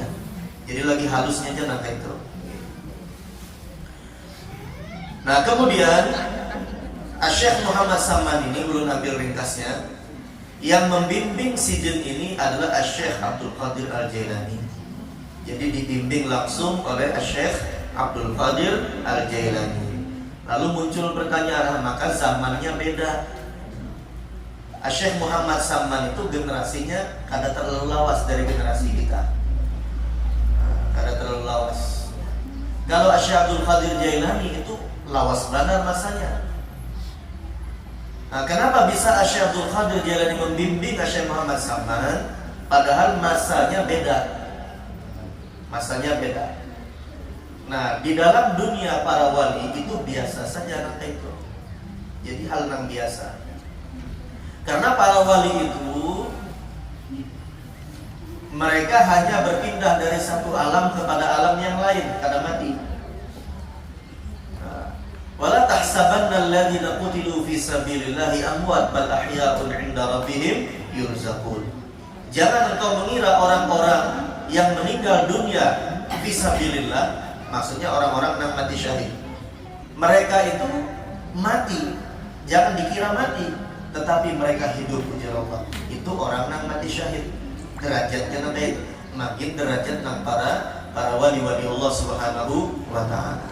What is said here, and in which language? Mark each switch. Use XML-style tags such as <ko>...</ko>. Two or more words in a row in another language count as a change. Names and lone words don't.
<id>Jadi lagi halusnya aja nanti itu. Nah kemudian Syekh Muhammad Salman ini, belum ambil ringkasnya, yang membimbing sidin ini adalah Syekh Abdul Qadir Al-Jailani. Jadi dibimbing langsung oleh Syekh Abdul Qadir Al-Jailani. Lalu muncul pertanyaan, maka zamannya beda. Syekh Muhammad Salman itu generasinya kada terlalu lawas dari generasi kita. Kada terlalu lawas. Kalau Syekh Abdul Qadir Jailani itu lawas benar masanya. Nah, kenapa bisa Syekh Abdul Qadir Jailani membimbing Syekh Muhammad Salman padahal masanya beda? Masanya beda. Nah, di dalam dunia para wali itu biasa saja nanti itu. Jadi hal yang biasa. Karena para wali itu mereka hanya berpindah dari satu alam kepada alam yang lain, kada mati.</id> <ar>ولا تحسبن الذين قتلوا في سبيل الله أمواتا بل أحياء عند ربهم يرزقون.</ar> <id>Jangan engkau mengira orang-orang yang meninggal dunia</id> <ar>في سبيل الله,</ar> <id>maksudnya orang-orang yang mati syahid. Mereka itu mati, jangan dikira mati, tetapi mereka hidup ujar Allah. Itu orang yang mati syahid. Derajatnya nanti makin derajat nang para wali-wali Allah</id> <ar>سبحانه وتعالى.</ar>